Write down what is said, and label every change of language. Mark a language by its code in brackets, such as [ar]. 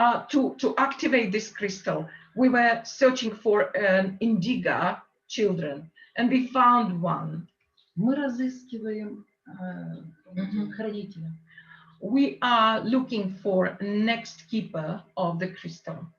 [en] To activate this crystal, we were searching for an indigo children, and we found one. [ru] Мы разыскиваем хранителя. [en] We are looking for next keeper of the crystal.